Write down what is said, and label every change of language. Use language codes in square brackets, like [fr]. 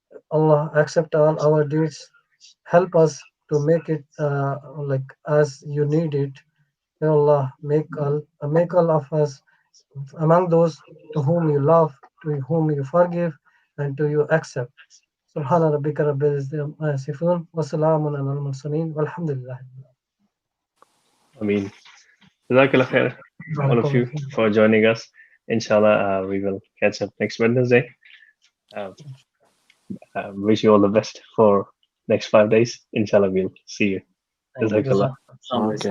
[en] Allah, accept all our deeds. Help us to make it like as you need it. Ya Allah, make all of us among those to whom you love, to whom you forgive, and to you accept. [ar] سبحان ربك رب العزة عما يصفون وسلام على المرسلين والحمد لله. [en] I mean, Jazakallah khair, all of you, for joining us. Inshallah, we will catch up next Wednesday. Wish you all the best for next 5 days. Inshallah, we'll see you. Jazakallah. Okay.